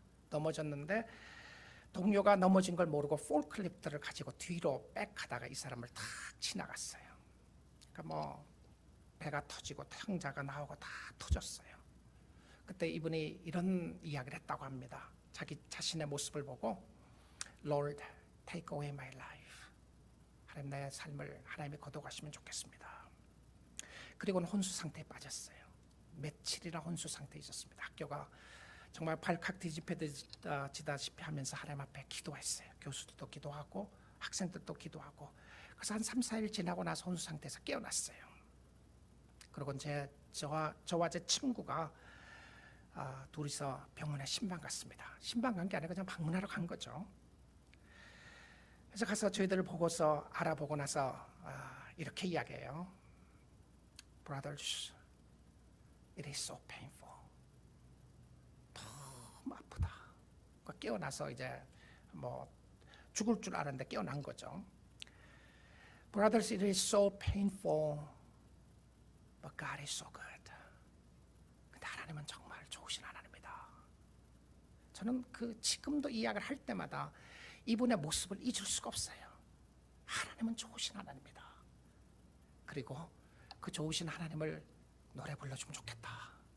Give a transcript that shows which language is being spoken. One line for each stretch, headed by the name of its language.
Korean: 넘어졌는데 동료가 넘어진 걸 모르고 폴클리프트를 가지고 뒤로 백하다가 이 사람을 탁 지나갔어요. 그러니까 뭐 배가 터지고 창자가 나오고 다 터졌어요. 그때 이분이 이런 이야기를 했다고 합니다. 자기 자신의 모습을 보고
English: Lord, take away my life.
Korean: 하나님, 내 삶을 하나님이 거둬가시면 좋겠습니다. 그리고는 혼수 상태에 빠졌어요. 며칠이나 혼수 상태에 있었습니다. 학교가 정말 발칵 뒤집혀지다시피 하면서 하나님 앞에 기도했어요. 교수들도 기도하고 학생들도 기도하고. 그래서 한 3, 4일 지나고 나서 혼수 상태에서 깨어났어요. 그리고 저와 제 친구가 둘이서 병원에 신방 갔습니다. 신방 간 게 아니라 그냥 방문하러 간 거죠. 그래서 가서 저희들을 보고서 알아보고 나서 이렇게 이야기해요.
English: Brothers, it is so painful.
Korean: 너무 아프다. 깨어나서 이제 뭐 죽을 줄 알았는데 깨어난 거죠.
English: Brothers, it is so painful, but God is so good.
Korean: 근데 하나님은 정말 좋으신 하나님이다. 저는 지금도 이 이야기를 할 때마다 이분의 모습을 잊을 수가 없어요. 하나님은 좋으신 하나님이다. 그리고 그 좋으신 하나님을 노래 불러주면 좋겠다.